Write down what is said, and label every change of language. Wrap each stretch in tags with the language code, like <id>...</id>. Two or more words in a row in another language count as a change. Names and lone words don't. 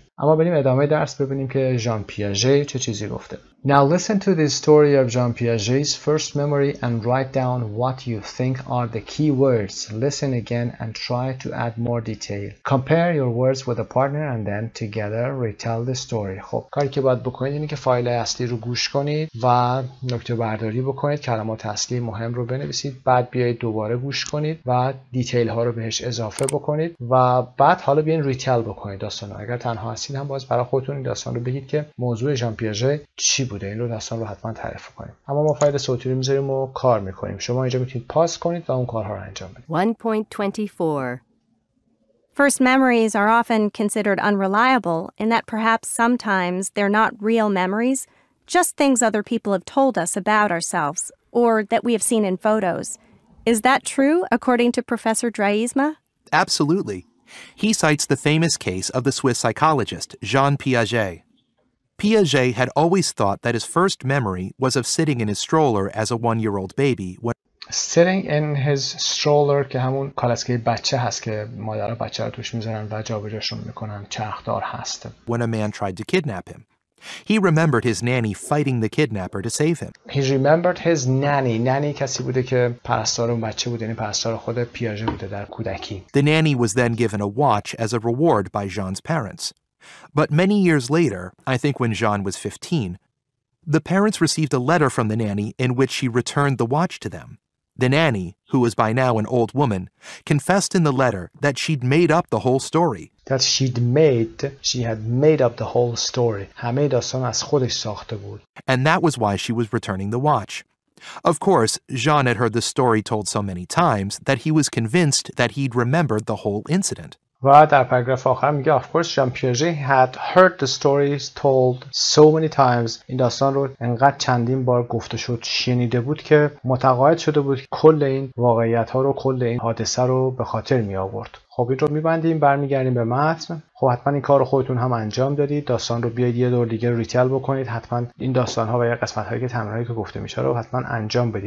<fa>اما بریم ادامه درس ببینیم که ژان پیاژه چه چیزی گفته.</fa> <en>Now listen to the story of Jean Piaget's first memory and write down what you think are the key words. Listen again and try to add more detail. Compare your words with a partner and then together retell the story.</en> <fa>خب کاری که باید بکنید اینه که فایل اصلی رو گوش کنید و نکته برداری بکنید، کلمات اصلی مهم رو بنویسید، بعد بیایید دوباره گوش کنید و دیتیل ها رو بهش اضافه بکنید و بعد حالا بیاین ریتل بکنید داستان رو. اگر تنها هستید هم باز برای خودتون این داستان رو بگید که موضوع ژان پیاژه چی بوده، این رو داستان رو حتما تعریف کنید. اما ما فایل صوتی رو میذاریم و کار میکنیم. شما اینجا میتونید پاس کنید و اون کارها رو انجام بدید.</fa> <en>1.24 First memories are often considered unreliable in that perhaps sometimes they're not real memories, just things other people have told us about ourselves or that we have seen in photos. Is that true according to Professor Draisma? Absolutely. He cites the famous case of the Swiss psychologist Jean Piaget. Piaget had always thought that his first memory was of sitting in his stroller as a one-year-old baby when Sitting in his stroller</en> <fa>که همون کالسکه بچه هست که مادرها بچه رو توش میذارن و جابجاشون میکنن، چرخدار هست.</fa> <en>when a man tried to kidnap him. He remembered his nanny fighting the kidnapper to save him. He remembered his nanny.</en> <fa>nanny کسی بوده که پرستار اون بچه بوده، یعنی پرستار خود پیاژه بوده در کودکی.</fa> <en>The nanny was then given a watch as a reward by Jean's parents. But many years later, I think when Jean was 15, the parents received a letter from the nanny in which she returned the watch to them. The nanny, who was by now an old woman, confessed in the letter that she'd made up the whole story. She had made up the whole story.</en> <fa>همه داستان از خودش ساخته بود.</fa> <en>And that was why she was returning the watch. Of course, Jean had heard the story told so many times that he was convinced that he'd remembered the whole incident.</en> <fa>و در پاراگراف آخر میگه</fa> <en>of course Jean Piaget had heard the stories told so many times.</en> <fa>این داستان رو انقدر چندین بار گفته شد، شنیده بود که متقاعد شده بود کل این واقعیت ها رو، کل این حادثه رو به خاطر می آورد. خب این رو میبندیم، برمیگردیم به متن. خب حتما این کار رو خودتون هم انجام دادید. داستان رو بیاید یه دور دیگه ریتل بکنید. حتما این داستان ها و یا قسمت هایی که تمرینایی که گفته میشه رو حتما انجام بدید.</fa>